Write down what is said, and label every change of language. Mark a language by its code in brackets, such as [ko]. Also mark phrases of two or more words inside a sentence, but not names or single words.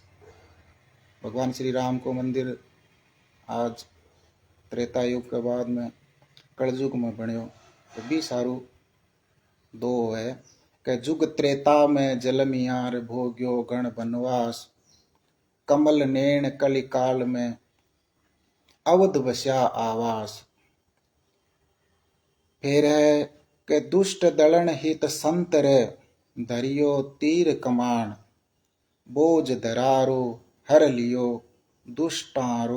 [raj] भगवान श्री राम को मंदिर आज त्रेता युग के बाद में कलयुग में बन्यो। तो भी सारू दो है कि जुग त्रेता में जलमियार, भोग्यो गण बनवास। कमल नेण कलि काल में, अवध बस्या आवास। फिर है कि दुष्ट दलन हित संत रे, धरियो तीर कमान। बोझ धरारो हर लियो, दुष्टारो।